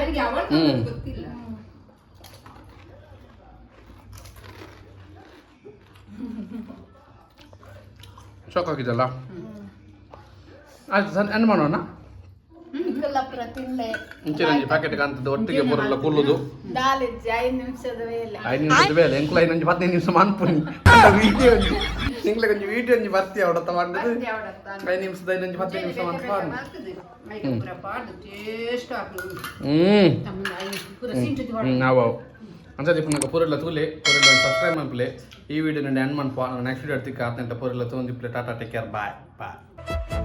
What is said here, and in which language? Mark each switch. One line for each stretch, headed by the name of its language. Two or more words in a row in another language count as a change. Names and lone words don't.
Kannada: ಗೊತ್ತಿಲ್ಲ ಶೋಕಾಗಿದಲ್ಲ ಆಯ್ತು ಸರ್ ಏನು ಮಾಡೋಣ
Tulu: ಕಲ್ಲಪುರ ತಿಂಡೆ ಇಂಚಿರಂಜಿ ಪ್ಯಾಕೆಟ್ಗೆ ಅಂತದ್ದು ಒಟ್ಟಿಗೆ ಬರಲ್ಲ ಕುಲ್ಲುದು ದಾಲ್ ಇಜ್ಜಿ 5 ನಿಮಿಷದ ವೇಳೆ
Kannada: 5 ನಿಮಿಷದ ವೇಳೆ
Tulu: ಎಂಕ್ಲ 15 ನಿಮಿಷ ಮಾಡ್ಪುನಿ ವಿಡಿಯೋ ನಿಂಗ್ಲೆ ಕೊಂಚ ವೀಡಿಯೋ ಒಂಜಿ ಬರ್ತಿ ಅವಡತ್ತ ಮಾಡಿದ್ದು 5 ನಿಮಿಷದ 10 ನಿಮಿಷ ಅಂತ ಪಾಡು ನಾವು ಅಂಚೆ ಪುನಃ ಪೂರೆಲ್ಲ ತೂಲೆ ಪೂರೆಲ್ಲ ಸಬ್ಸ್ಕ್ರೈಬ್ ಮಾಡ್ಲೆ ಈ ವಿಡಿಯೋ ನಂಗೆ ಎಂಡ್ ಮಾಡ್ಪೋ
English: next video
Tulu: ಎಡ್ತಿಕ್ಕ 18 ಪೂರೆಲ್ಲ ತೊಂದಿಪ್ಲೆ
English: tata take care bye bye